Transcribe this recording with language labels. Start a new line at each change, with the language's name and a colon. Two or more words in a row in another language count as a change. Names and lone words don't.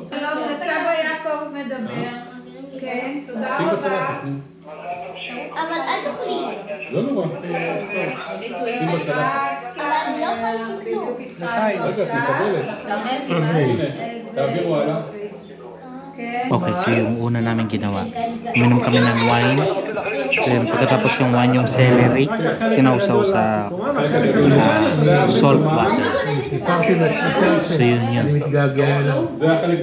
Hebrew: שלום, סבא יעקב מדבר. כן, תודה שים רבה. בצלחת. נו. אבל אל תאכלי. לא נורא. שים בצלחת. אבל אני לא יכולה כלום. רגע, את מקבלת. הנה, תעבירו הלאה.
Filipino: Okay, so yung una namin ginawa, uminom kami ng wine. Then pagkatapos yung wine, yung celery, sinausaw sa
English: salt water.
Filipino: So yun yun.
Hebrew: זה החלק.